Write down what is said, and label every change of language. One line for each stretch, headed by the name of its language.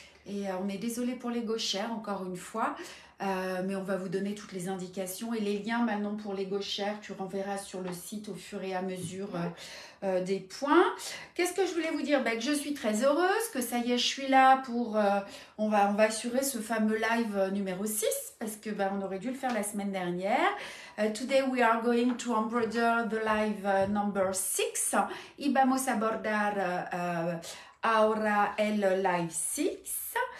French: Et on est désolé pour les gauchères encore une fois, mais on va vous donner toutes les indications et les liens maintenant pour les gauchères, tu renverras sur le site au fur et à mesure des points. Qu'est-ce que je voulais vous dire? Que je suis très heureuse, que ça y est, je suis là pour... on va assurer ce fameux live numéro 6, parce que on aurait dû le faire la semaine dernière.
English: Today we are going to embroider the live number 6.
Spanish: Y vamos a abordar ahora el live 6.